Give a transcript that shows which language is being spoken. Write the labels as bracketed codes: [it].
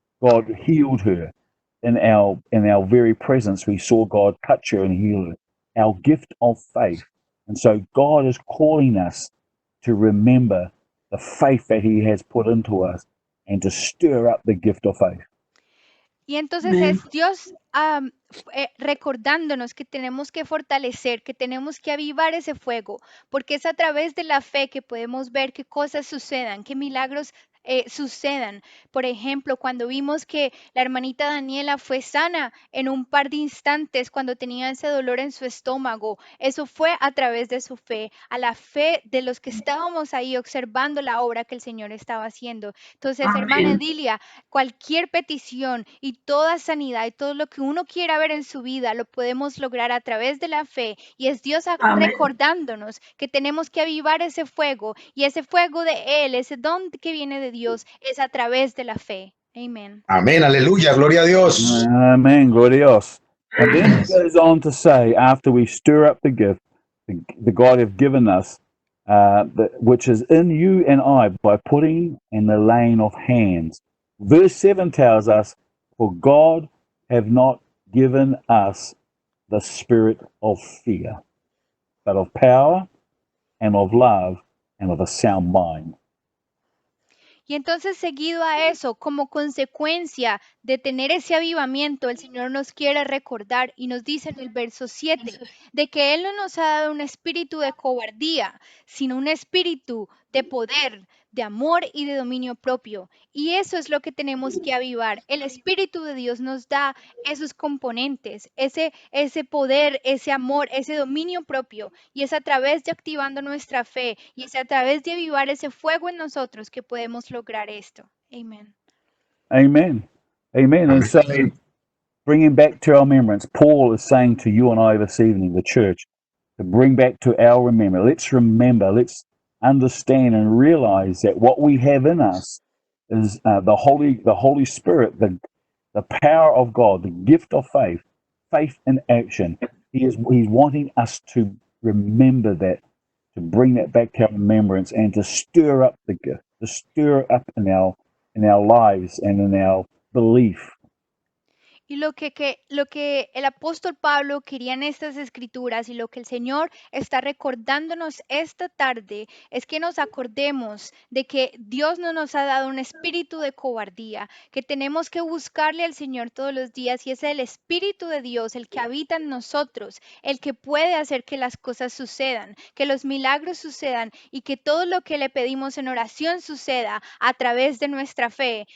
[en] God healed her in our very presence. We saw God touch her and heal her. Our gift of faith. And so God is calling us to remember the faith that He has put into us and to stir up the gift of faith. [es] Y entonces Amén. es Dios recordándonos que tenemos que fortalecer, que tenemos que avivar ese fuego, porque es a través de la fe que podemos ver que cosas sucedan, que milagros sucedan. Por ejemplo, cuando vimos que la hermanita Daniela fue sana en un par de instantes cuando tenía ese dolor en su estómago, eso fue a través de su fe, a la fe de los que estábamos ahí observando la obra que el Señor estaba haciendo. Entonces, hermana Amén. Edilia, cualquier petición y toda sanidad y todo lo que uno quiera ver en su vida lo podemos lograr a través de la fe, y es Dios Amén. recordándonos que tenemos que avivar ese fuego, y ese fuego de Él, ese don que viene de Dios, es a través de la fe. Amén. Amén, aleluya, gloria a Dios. Amen. Gloria a Dios. [en] And then He goes on to say, after we stir up the gift, the God have given us, which is in you and I, by putting in the laying of hands. Verse 7 tells us, for God have not given us the spirit of fear, but of power and of love and of a sound mind. [es] Y entonces, seguido a eso, como consecuencia de tener ese avivamiento, el Señor nos quiere recordar y nos dice en el verso 7 de que Él no nos ha dado un espíritu de cobardía, sino un espíritu de poder, de amor y de dominio propio. Y eso es lo que tenemos que avivar. El Espíritu de Dios nos da esos componentes, ese poder, ese amor, ese dominio propio. Y es a través de activando nuestra fe y es a través de avivar ese fuego en nosotros que podemos lograr esto. Amén. [en] Amen. Amen. And so, bringing back to our remembrance, Paul is saying to you and I this evening, the church, to bring back to our remember. Let's understand and realize that what we have in us is the Holy Spirit, the power of God, the gift of faith in action. He's wanting us to remember that, to bring that back to our remembrance, and to stir up the gift, to stir up in our lives and in our belief. [es] Y lo que el apóstol Pablo quería en estas escrituras y lo que el Señor está recordándonos esta tarde es que nos acordemos de que Dios no nos ha dado un espíritu de cobardía, que tenemos que buscarle al Señor todos los días, y es el Espíritu de Dios el que habita en nosotros, el que puede hacer que las cosas sucedan, que los milagros sucedan y que todo lo que le pedimos en oración suceda a través de nuestra fe.